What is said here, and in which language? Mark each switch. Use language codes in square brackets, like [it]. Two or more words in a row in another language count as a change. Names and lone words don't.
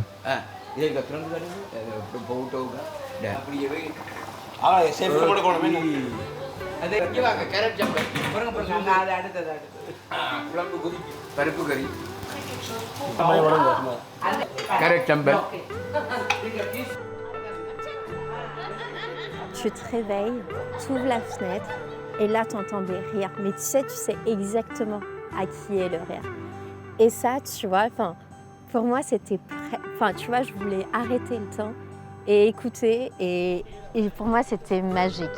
[ta] இதை திறந்து காட்டுங்க போட்டோங்க அப்படியே அது இங்கே வாங்க கேரட் சம்பல் பாருங்க அது அடுத்தது குழம்பு கொதி பருப்பு கறி கேரட் சம்பல் [fr] Tu te réveilles, tu ouvres la fenêtre et là tu entends des rires. Mais tu sais exactement à qui est le rire. Et ça, tu vois, pour moi c'était... tu vois, je voulais arrêter le temps et écouter et pour moi c'était magique.